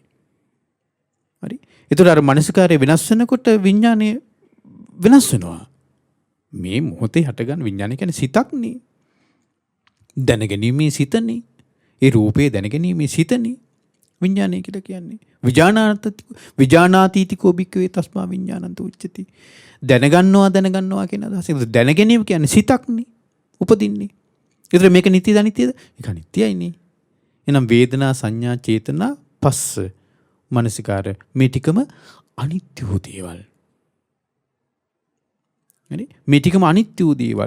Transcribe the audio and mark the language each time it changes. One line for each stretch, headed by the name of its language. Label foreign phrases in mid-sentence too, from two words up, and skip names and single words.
Sinhala: හරි? ඒතර අර මනසිකාරය වෙනස් වෙනකොට විඥානය වෙනස් වෙනවා. මේ මොහොතේ හටගන්න විඥානය කියන්නේ සිතක්නේ. දැනගැනීමේ සිතනේ. ඒ රූපේ දැනගැනීමේ සිතනේ විඥානය කියලා කියන්නේ.
Pali: විජානාතීතිකෝ භික්ඛවේ තස්මා විඥානන්ත උච්චති.
Sinhala: දැනගන්නවා කියන අදහස. දැනගැනීම කියන්නේ සිතක්නේ. උපදින්නේ. ඒතර මේක නිත්‍යද අනිත්‍යද? ඒක අනිත්‍යයිනේ. එහෙනම් වේදනා, සංඥා, චේතනා, පස්ස, මනසිකාර මේ ටිකම අනිත්‍ය වූ දේවල්. හරි? මේ ටිකම අනිත්‍ය වූ දේවල්.